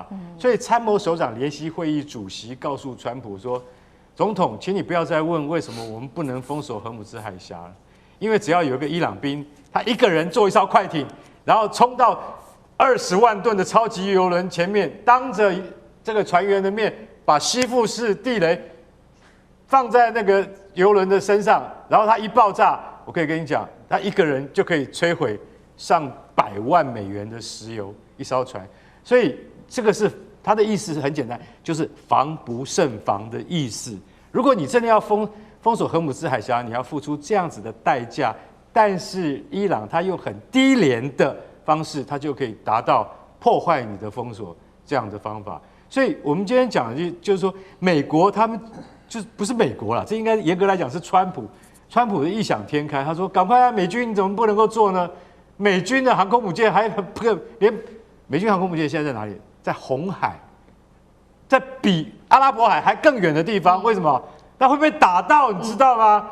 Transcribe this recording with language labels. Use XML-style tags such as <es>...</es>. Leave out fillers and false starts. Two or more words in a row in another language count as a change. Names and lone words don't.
<zh>所以參謀首長聯席會議主席告訴川普說：“總統，請你不要再問為什麼我們不能封鎖荷姆斯海峽了，因為只要有一個伊朗兵，他一個人坐一艘快艇，然後衝到20萬噸的超級油輪前面，當着這個船員的面，把吸附式地雷放在那個油輪的身上，然後它一爆炸，我可以跟你講，他一個人就可以摧毀上100萬美元的石油一艘船。” 所以這個是他的意思是很簡單，就是防不勝防的意思。如果你真的要封鎖荷姆斯海峽，你要付出這樣子的代價，但是伊朗他用很低廉的方式，他就可以達到破壞你的封鎖這樣的方法。所以我們今天講的就是說，美國他們就不是美國啦，這應該嚴格來講是川普的異想天開。他說：“趕快啊，美軍你怎麼不能夠做呢？美軍的航空母艦還連。” 美軍航空母艦現在在哪裡？在紅海，在比阿拉伯海還更遠的地方。為什麼？那會不會打到？你知道嗎？</zh>